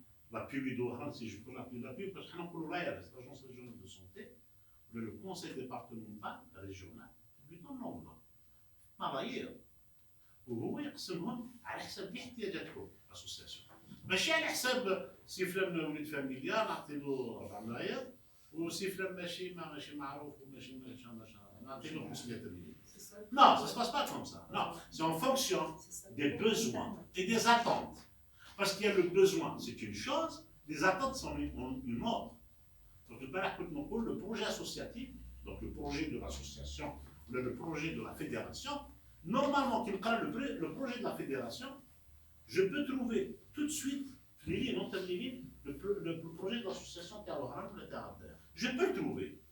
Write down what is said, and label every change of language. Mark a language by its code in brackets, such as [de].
[fr] L'appui d'Oran, si je peux l'appeler l'appui, parce que l'Agence régionale de santé, le conseil départemental, régional, lui donne l'enveloppe. Par ailleurs, [ar] وهو يقسمهم على حسب احتياجاتهم الاسوسياسيون ماشي على حساب سي فلان ولد فاميليا نعطي له 4 ملاير وسي فلان ماشي معروف وماشي نعطي له 500 مليون. [fr] Non, ça ne se passe pas comme ça. Non, c'est en fonction des besoins et des attentes. Parce qu'il y a le besoin, c'est une chose, les attentes sont une autre. Donc le projet associatif, donc le projet de l'association, le projet de la fédération, normalement, le projet de la fédération, je peux trouver tout de suite le projet de l'association Terre-Haram ou la Terre. Je peux le trouver.